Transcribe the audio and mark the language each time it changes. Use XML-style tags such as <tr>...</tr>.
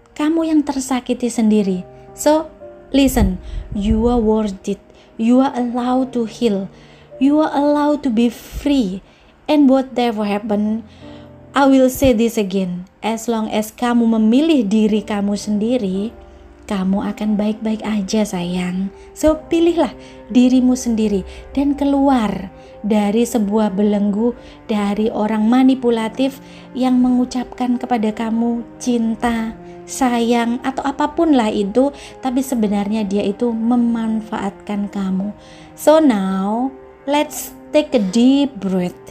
<id>Kamu yang tersakiti sendiri.</id> <en>So, listen, you are worth it. You are allowed to heal. You are allowed to be free. And whatever happen, I will say this again. As long as</en> <id>kamu memilih diri kamu sendiri, kamu akan baik-baik aja, sayang. So, pilihlah dirimu sendiri dan keluar dari sebuah belenggu dari orang manipulatif yang mengucapkan kepada kamu cinta, sayang, atau apapun lah itu, tapi sebenarnya dia itu memanfaatkan kamu.</id> <en>So now, let's take a deep breath.</en>